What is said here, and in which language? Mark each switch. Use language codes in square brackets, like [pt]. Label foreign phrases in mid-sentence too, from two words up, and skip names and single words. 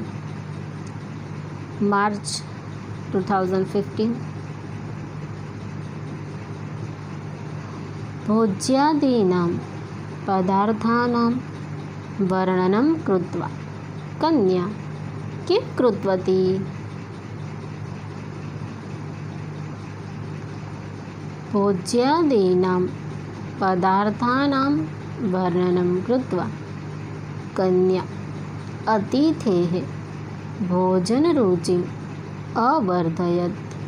[sa] માર્ચ 2015 ભોજ્યાદીનાं પદાर्थानां વર્ણनं કૃત્વા કન્યા કિં કૃતવતી? भोज्यादीनां पदार्थानां वर्णनं कृत्वा कन्या अतिथेः भोजनरुचिम् अवर्धयत्.